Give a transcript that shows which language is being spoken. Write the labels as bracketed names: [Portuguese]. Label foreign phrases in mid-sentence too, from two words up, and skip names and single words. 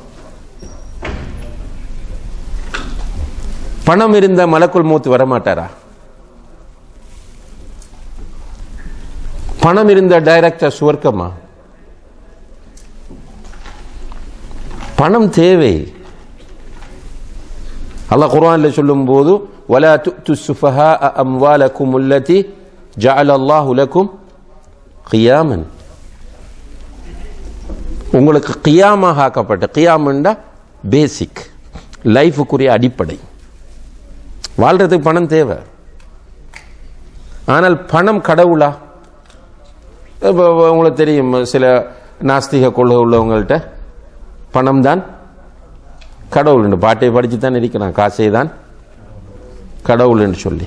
[Tamil] பணம் இருந்தா மலக்குள் மௌத் வரமாட்டாரா? பணம் இருந்தா டைரக்டா சுவர்க்கமா? பணம் தேவை. அல்லாஹ் குர்ஆன்ல சொல்லும் போது [Arabic] ولا تؤتوا السفهاء أموالكم التي جعل الله لكم قياما. [Tamil] உங்களுக்கு கியாமாக ஆக்கப்பட்ட, கியாமண்டா பேசிக் லைஃபுக்குரிய அடிப்படை. வாழ்றதுக்கு பணம் தேவை. ஆனால் பணம் கடவுளா? உங்களுக்கு தெரியும், சில நாஸ்திக கொள்கை உள்ளவங்கள்ட்ட பணம் தான் கடவுள் என்று பாட்டை படித்து தான் இருக்கிறான், காசை தான் கடவுள் என்று சொல்லி.